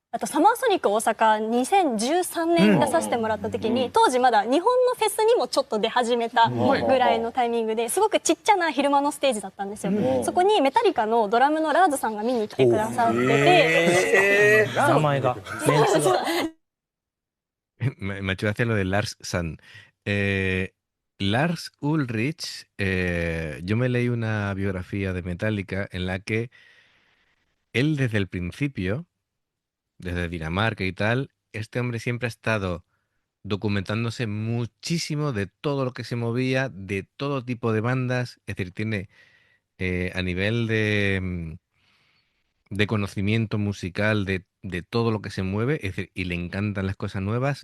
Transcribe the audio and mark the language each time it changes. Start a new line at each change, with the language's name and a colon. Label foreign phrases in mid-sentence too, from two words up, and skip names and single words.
Japanese: あとサマーソニック大阪2013年に出させてもらった時に、当時まだ日本のフェスにもちょっと出始めたぐらいのタイミングですごくちっちゃな昼間のステージだったんですよ。そこにメタリカのドラムのラーズさんが見に来てくださってて、名前がメンツが
Spanish: Me ha hecho gracia lo de Lars Sand. Lars Ulrich, yo me leí una biografía de Metallica en la que él desde el principio, desde Dinamarca y tal, este hombre siempre ha estado documentándose muchísimo de todo lo que se movía, de todo tipo de bandas, es decir, tiene a nivel de conocimiento musical de todo lo que se mueve, es decir, y le encantan las cosas nuevas.